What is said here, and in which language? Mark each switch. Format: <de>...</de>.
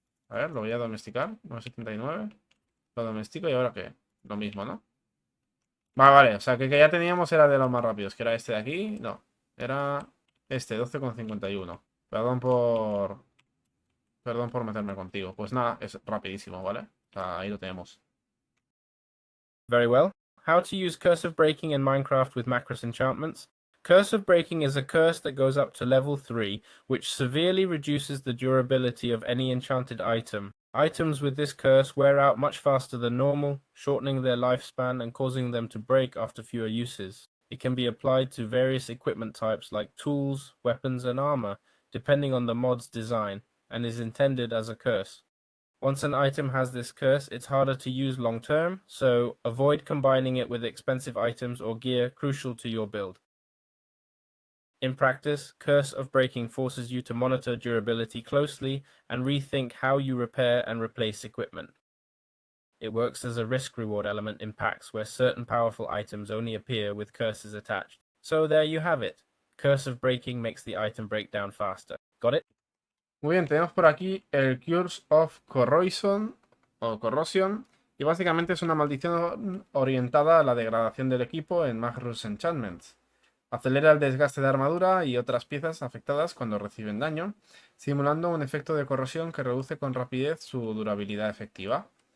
<es>A ver, lo voy a domesticar. 9,79. Lo domestico y ahora qué. Lo mismo, ¿no? Vale. O sea, que el que ya teníamos era de los más rápidos. Que era este de aquí. No. Era este, 12,51. Perdón por... Perdón por meterme contigo. Pues nada, es rapidísimo, ¿vale? O sea, ahí lo tenemos.</es> <en>Very well. How to use Curse of Breaking in Minecraft with Macros enchantments. Curse of Breaking is a curse that goes up to level 3, which severely reduces the durability of any enchanted item. Items with this curse wear out much faster than normal, shortening their lifespan and causing them to break after fewer uses. It can be applied to various equipment types like tools, weapons, and armor, depending on the mod's design, and is intended as a curse. Once an item has this curse, it's harder to use long term, so avoid combining it with expensive items or gear crucial to your build. In practice, Curse of Breaking forces you to monitor durability closely and rethink how you repair and replace equipment. It works as a risk-reward element in packs where certain powerful items only appear with curses attached. So there you have it. Curse of Breaking makes the item break down faster. Got it?</en> <es>Muy bien, tenemos por aquí el Curse of Corrosion o Corrosion. Y básicamente es una maldición orientada a la degradación del equipo en Majrusz Enchantments. Acelera el desgaste de armadura y otras piezas afectadas cuando reciben daño, simulando un efecto de corrosión que reduce con rapidez su durabilidad efectiva.</es>